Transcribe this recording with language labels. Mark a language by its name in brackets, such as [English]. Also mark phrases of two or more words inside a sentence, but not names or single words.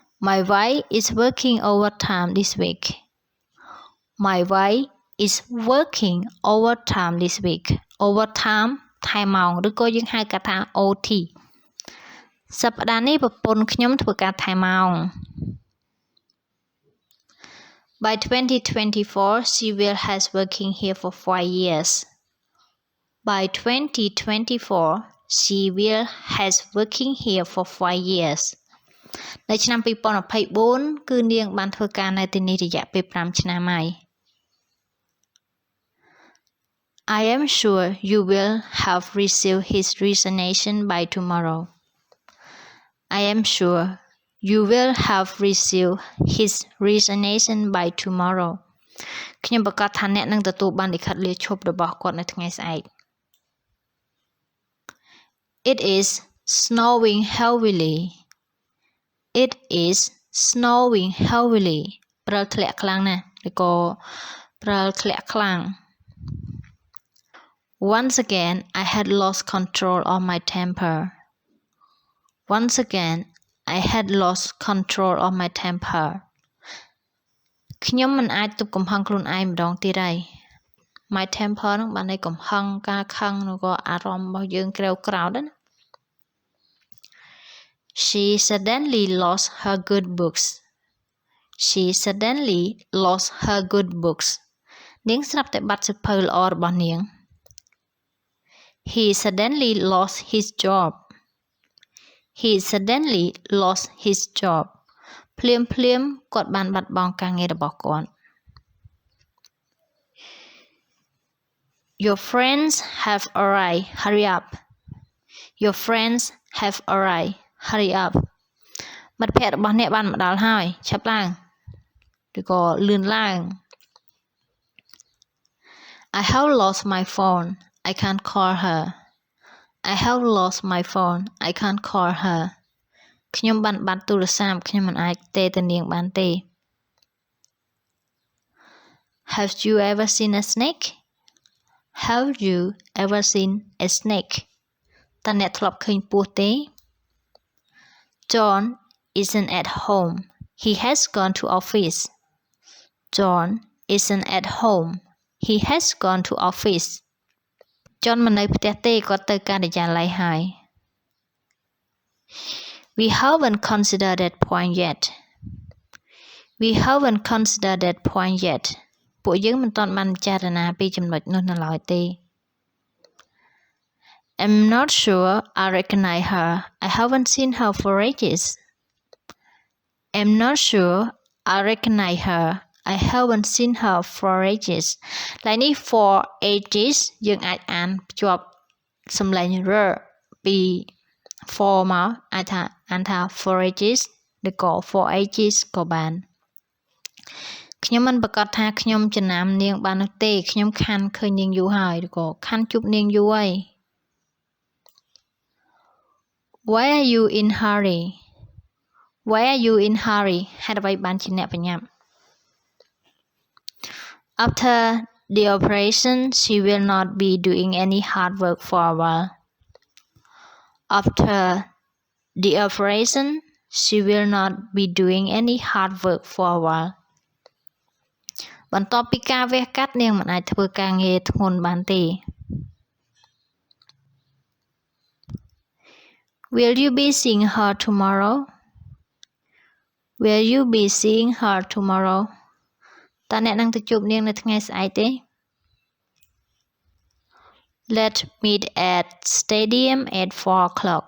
[English] My wife is working overtime this week My wife is working overtime this week overtime [Khmer] ថែមម៉ោងឬក៏យើងហៅកាត់ថា OT សប្តាហ៍នេះប្រពន្ធខ្ញុំធ្វើការថែមម៉ោង [English] By 2024 she will has working here for 5 years By 2024 she will has working here for 5 years [Khmer] នៅឆ្នាំ2024គឺនាងបានធ្វើការនៅទីនេះរយៈពេល5ឆ្នាំហើយ [English] I am sure you will have received his resignation by tomorrow. I am sure you will have received his resignation by tomorrow. [Khmer] ខ្ញុំប្រកាសថាអ្នកនឹងទទួលបានលិខិតលាឈប់របស់គាត់នៅថ្ងៃស្អែក [English] It is snowing heavily. It is snowing heavily. [Khmer] ព្រិលធ្លាក់ខ្លាំងណាស់ឬក៏ព្រិលធ្លាក់ខ្លាំង [English] Once again, I had lost control of my temper. Once again, I had lost control of my temper. [Khmer] ខ្ញុំមិនអាចទប់កំហឹងខ្លួនឯងម្ដងទៀតហើយ [English] My temper [Khmer] នឹងបានន័យកំហឹងការខឹងឬក៏អារម្មណ៍របស់យើងក្រេវក្រោធណា [English] She suddenly lost her good books. She suddenly lost her good books. [Khmer] នាងស្រាប់តែបាត់សៀវភៅល្អរបស់នាង [English] He suddenly lost his job. He suddenly lost his job. [Khmer] ភ្លាមគាត់បានបាត់បង់ការងាររបស់គាត់ [English] Your friends have arrived. Hurry up. Your friends have arrived. Hurry up. [Khmer] មិត្តភ័ក្តិរបស់អ្នកបានមកដល់ហើយឆាប់ឡើងឬក៏លឿនឡើង [English] I have lost my phone. I can't call her. I have lost my phone. I can't call her. [Khmer] ខ្ញុំបានបាត់ទូរស័ព្ទខ្ញុំមិនអាចទេទៅនាងបានទេ [English] Have you ever seen a snake? Have you ever seen a snake? [Khmer] តើអ្នកធ្លាប់ឃើញពស់ទេ [English] John isn't at home. He has gone to office. John isn't at home. He has gone to office. John [Khmer] មិននៅផ្ទះទេគាត់ទៅការិយាល័យហើយ [English] We haven't considered that point yet. We haven't considered that point yet. [Khmer] ពួកយើងមិនទាន់បានពិចារណាពីចំណុចនោះនៅឡើយទេ [English] I'm not sure I recognize her. I haven't seen her for ages. I'm not sure I recognize her. I haven't seen her for ages. [Khmer] ឡើយនេះ [English] for ages [Khmer] យើងអាចអានភ្ជាប់សំឡេង r ពី for មកអាចថាអានថា [English] for ages [Khmer] ឬក៏ [English] for ages [Khmer] ក៏បានខ្ញុំមិនប្រកាសថាខ្ញុំចំណាំនាងបាននោះទេខ្ញុំខាន់ឃើញនាងយូរហើយឬក៏ខាន់ជួបនាងយូរហើយ [English] Why are you in hurry? Why are you in hurry? [Khmer] ហេតុអ្វីបានជាអ្នកប្រញាប់ [English] After the operation, she will not be doing any hard work for a while. After the operation, she will not be doing any hard work for a while. [Khmer] បន្ទាប់ពីការវះកាត់នាងមិនអាចធ្វើការងារធ្ងន់បានទេ [English] Will you be seeing her tomorrow? Will you be seeing her tomorrow? [Khmer] តើអ្នកនឹងទៅជួបនាងនៅថ្ងៃស្អែកទេ [English] Let's meet at stadium at 4 o'clock.